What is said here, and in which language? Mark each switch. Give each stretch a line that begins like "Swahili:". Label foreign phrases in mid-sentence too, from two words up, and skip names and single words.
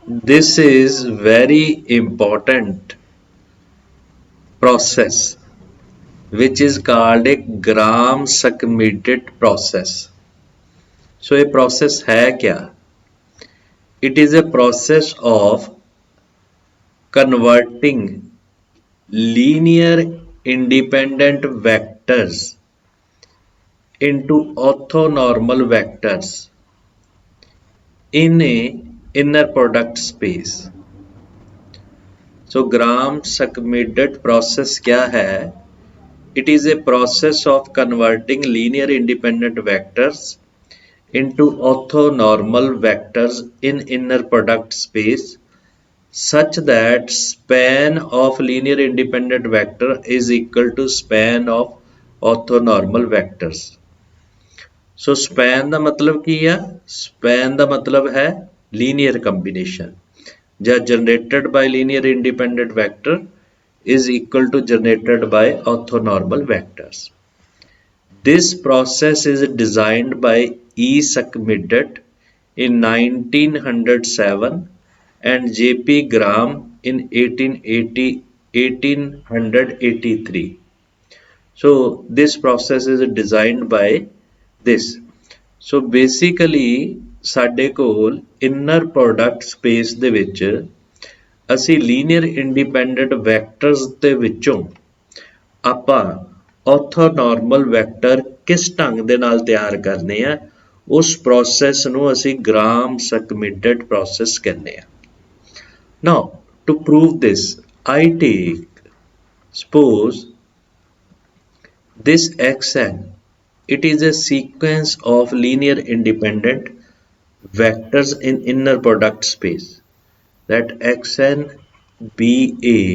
English: This is very important process which is called a Gram-Schmidt process. So a process
Hindi: है क्या?
English: It is a process of converting linear independent vectors into orthonormal vectors in a inner product space. So Gram-Schmidt process
Hindi: क्या है?
English: It is a process of converting linear independent vectors into orthonormal vectors in inner product space such that span of linear independent vector is equal to span of orthonormal vectors. So span
Punjabi: ਦਾ ਮਤਲਬ ਕੀ ਆ?
English: Span
Punjabi: ਦਾ ਮਤਲਬ ਹੈ
English: linear combination ਜਾਂ generated by linear independent vector is equal to generated by orthonormal vectors. This process is designed by E. Schmidt in 1907 and J.P. Gram in 1883. So this process is designed by this. So basically
Punjabi: ਸਾਡੇ ਕੋਲ
English: inner product space
Punjabi: ਦੇ ਵਿੱਚ ਅਸੀਂ
English: linear independent vectors
Punjabi: ਦੇ ਵਿੱਚੋਂ ਆਪਾਂ
English: orthonormal vector
Punjabi: ਕਿਸ ਢੰਗ ਦੇ ਨਾਲ ਤਿਆਰ ਕਰਨੇ ਆ ਉਸ ਪ੍ਰੋਸੈਸ ਨੂੰ ਅਸੀਂ Gram-Schmidt process ਕਹਿੰਦੇ ਆ.
English: Now to prove this I take suppose this xn, it is a sequence of linear independent vectors in inner product space. Let xn be a